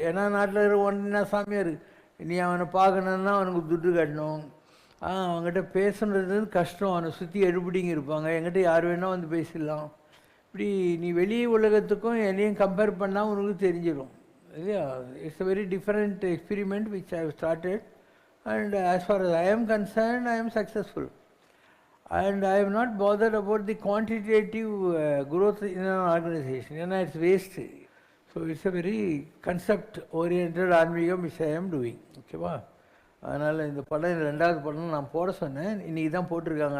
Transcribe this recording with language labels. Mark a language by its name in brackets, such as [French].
[Tamil] ஏன்னா நாட்டில் இருக்கிற ஒன்றா சாமியார், நீ அவனை பார்க்கணுன்னா அவனுக்கு துட்டு கட்டணும், அவங்ககிட்ட பேசுனது கஷ்டம், அவனை சுற்றி எடுபடிங்க இருப்பாங்க, என்கிட்ட யார் வேணால் பேசிடலாம். இப்படி நீ வெளி உலகத்துக்கும் என்னையும் கம்பேர் பண்ணால் உனக்கு தெரிஞ்சிடும் இல்லையா? [English] It's a very different experiment which I have started. And as far as I am concerned, I am successful. And I am not bothered about the quantitative growth in an organization. You know, it's waste. So it's a very concept-oriented ஆன்மீகம் which I am doing. [Tamil] ஓகேவா? அதனால் இந்த படம் 2வது படம் நான் போட சொன்னேன், இன்றைக்கி தான் போட்டிருக்காங்க.